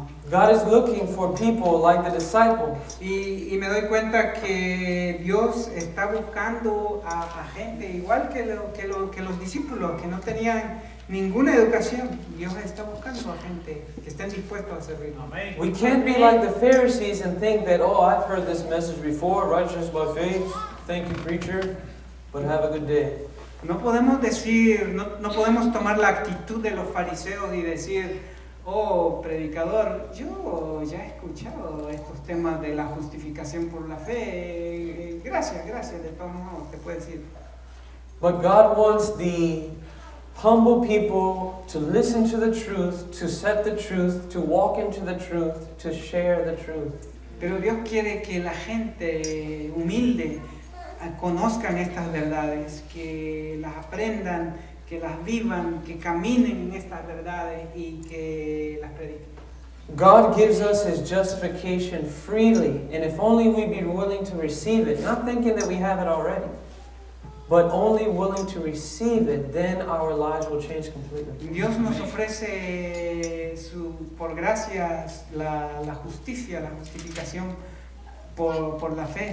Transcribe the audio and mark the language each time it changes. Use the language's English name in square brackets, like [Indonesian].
[English] God is looking for people like the disciples. [Spanish] y me doy cuenta que Dios está buscando a gente igual que los discípulos que no tenían ninguna educación. Dios está buscando a gente que estén dispuestos a servir. [English] We can't be like the Pharisees and think that, oh, I've heard this message before, righteous by faith. Thank you, preacher, but have a good day. [Spanish] No podemos decir, no podemos tomar la actitud de los fariseos y decir, oh, predicador, yo ya he escuchado estos temas de la justificación por la fe. Gracias, de todos modos, te puedo decir. [English] But God wants the humble people to listen to the truth, to set the truth, to walk into the truth, to share the truth. [Spanish] Pero Dios quiere que la gente humilde conozcan estas verdades, que las aprendan, que las vivan, que caminen en estas verdades y que las prediquen. [English] God gives us His justification freely, and if only we be willing to receive it, not thinking that we have it already, but only willing to receive it, then our lives will change completely. [Spanish] Dios nos ofrece por gracia la justicia, la justificación por la fe.